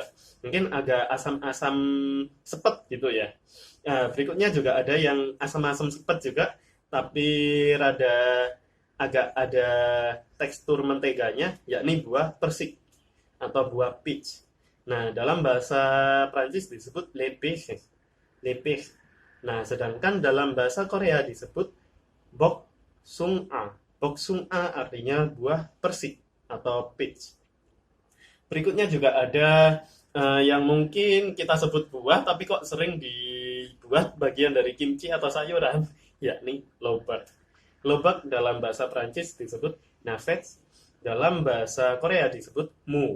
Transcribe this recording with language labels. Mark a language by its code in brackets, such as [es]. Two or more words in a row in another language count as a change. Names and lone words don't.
[id] Mungkin agak asam-asam sepet gitu ya. Berikutnya juga ada yang asam-asam sepet juga, tapi rada agak ada tekstur menteganya, yakni buah persik atau buah peach. Nah, dalam bahasa Prancis disebut [fr] le peach. Le peach. [id] Nah, sedangkan dalam bahasa Korea disebut [ko] 복숭아. 복숭아 [id] artinya buah persik atau peach. Berikutnya juga ada yang mungkin kita sebut buah, tapi kok sering dibuat bagian dari kimchi atau sayuran, yakni lobak. Lobak dalam bahasa Prancis disebut navets, dalam bahasa Korea disebut mu.